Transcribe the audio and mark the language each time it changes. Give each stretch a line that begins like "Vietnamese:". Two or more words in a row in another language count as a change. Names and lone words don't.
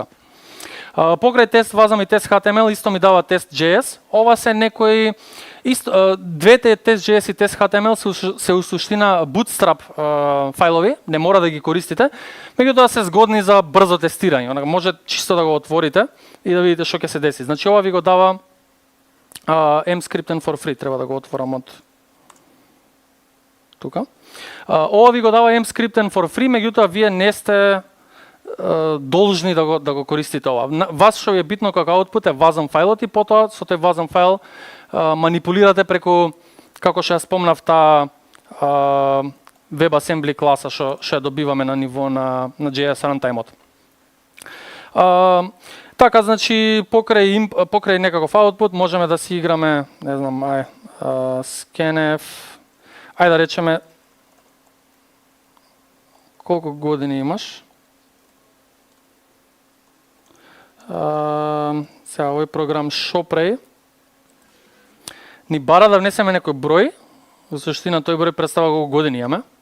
Macedonian: Покрај test WASM и test HTML исто ми дава test.js. Ова се некои двете test.js и test HTML се у суштина bootstrap фајлови, не мора да ги користите, меѓутоа се згодни за брзо тестирање. Може чисто да го отворите и да видите што ќе се деси. Значи ова ви го дава Emscripten
English: for free,
Macedonian: треба да го отворам од тука. Ова ви го дава Emscripten
English: for free,
Macedonian: меѓутоа вие не сте должни да го користите ова. Вас што ви е битно како output е WASM фајлот и потоа со тој WASM файл манипулирате преку, како што ја спомнав, таа WebAssembly класа што ја добиваме на ниво на JS runtime-от. Така, значи, покрај некаков output можеме да си играме, не знам, scanf, ајде да речеме, колку години имаш? Сега, овој програм Shopray ни бара да внесеме некој број, во суштина тој број представа колку години имаме.